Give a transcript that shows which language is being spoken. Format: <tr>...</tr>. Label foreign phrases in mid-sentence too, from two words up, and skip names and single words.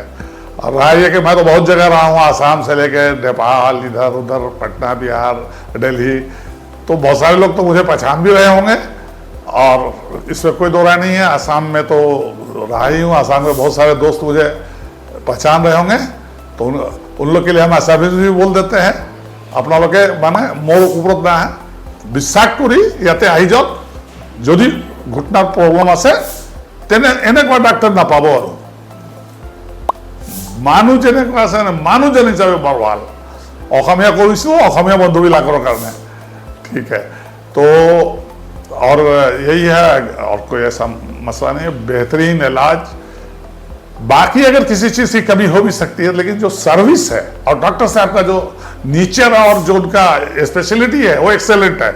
<hi>और रहा ये कि मैं तो बहुत जगह रहा हूँ, आसाम से लेकर नेपाल, इधर उधर, पटना, बिहार, दिल्ली, तो बहुत सारे लोग तो मुझे पहचान भी रहे होंगे और इसमें कोई दो राय नहीं है। आसाम में तो रहा ही हूँ, आसाम में बहुत सारे दोस्त मुझे पहचान रहे होंगे, तो उन लोग के लिए हम ऐसा भी बोल देते हैं अपना लोग के माने मोर उपरोत ना है</hi> <as>বিশ্বাস কৰি ইয়াতে আহি যাওক, যদি ঘুটনাৰ প্ৰব্লেম আছে তেনে এনেকুৱা ডাক্তৰ নাপাব। আৰু মানুহ যেনেকুৱা আছে মানুহজন হিচাপে বৰ ভাল। অসমীয়া কৰিছোঁ অসমীয়া বন্ধুবিলাকৰ কাৰণে,</as> <hi>ठीक है। तो और यही है, और कोई ऐसा मसला नहीं है, बेहतरीन इलाज। बाकी अगर किसी चीज़ की कमी हो भी सकती है, लेकिन जो सर्विस है और डॉक्टर साहब का जो नेचर और जो उनका स्पेशलिटी है वो एक्सेलेंट है।</hi>